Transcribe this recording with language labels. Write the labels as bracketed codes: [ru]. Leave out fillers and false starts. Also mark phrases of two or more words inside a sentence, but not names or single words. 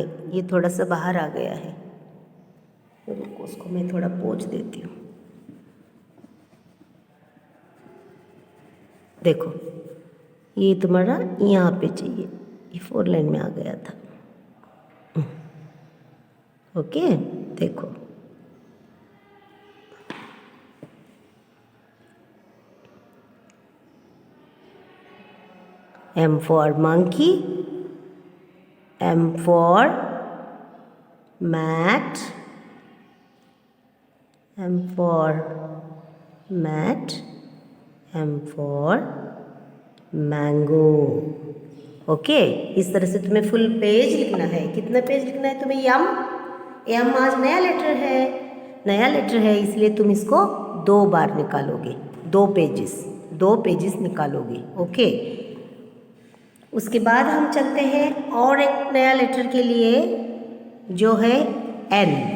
[hi] ये थोड़ा सा बाहर आ गया है, रुको उसको मैं थोड़ा पोंछ देती हूँ. देखो ये तुम्हारा यहाँ पे चाहिए. ये 4 लाइन में आ गया था. ओके, देखो [en] M for monkey. M for mat. M for mat. M for mango. [hi] ओके, इस तरह से तुम्हें [en] full page [hi] लिखना है. कितना पेज लिखना है तुम्हें. M आज नया लेटर है, इसलिए तुम इसको 2 बार निकालोगे. 2 पेजेस निकालोगे. ओके, उसके बाद हम चलते हैं और एक नया लेटर के लिए जो है N.